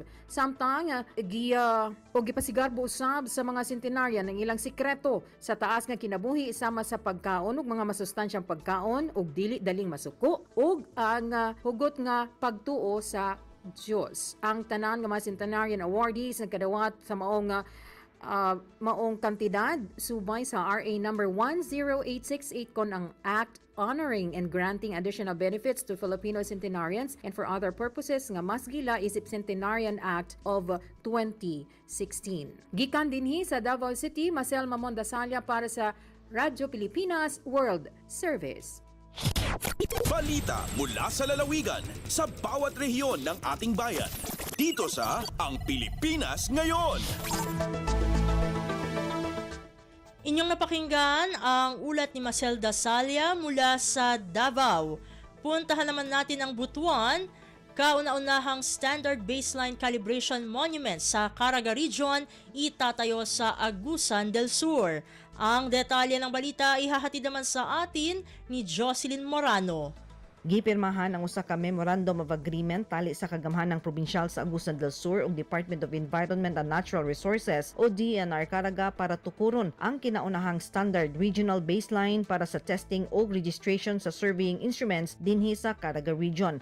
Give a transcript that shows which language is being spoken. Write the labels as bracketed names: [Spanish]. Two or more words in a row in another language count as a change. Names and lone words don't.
[Cebuano] Samtang gipasigarbo usab sa mga centenarian ang ilang sikreto sa taas nga kinabuhi sama sa pagkaon ug mga masustansyang pagkaon ug dili daling masuko ug ang hugot nga pagtuo sa Diyos. Ang tanan nga mga centenarian awardees nagkadawat sa maong maong kantidad subay sa RA number 10868 kon ang [English] Act honoring and granting additional benefits to Filipino centenarians and for other purposes [Cebuano] nga mas gila isip Centenarian Act of 2016. Gikan dinhi sa Davao City, Marcel Mamondasalya para sa Radyo Pilipinas World Service. [Filipino] Balita mula sa lalawigan sa bawat rehiyon ng ating bayan. Dito sa Ang Pilipinas Ngayon. Inyong napakinggan ang ulat ni Marcel Dasalya mula sa Davao. Puntahan naman natin ang Butuan, kauna-unahang Standard Baseline Calibration Monument sa Caraga Region itatayo sa Agusan del Sur. Ang detalye ng balita ihahatid naman sa atin ni Jocelyn Morano. [Cebuano] Gipirmahan ang usa ka Memorandum of Agreement tali sa kagamhanang probinsyal sa Agusan del Sur ug Department of Environment and Natural Resources o DENR Caraga para tukuron ang kinaunahang [English] standard regional baseline [Cebuano] para sa testing o registration sa [English] surveying instruments [Cebuano] dinhi sa Caraga Region.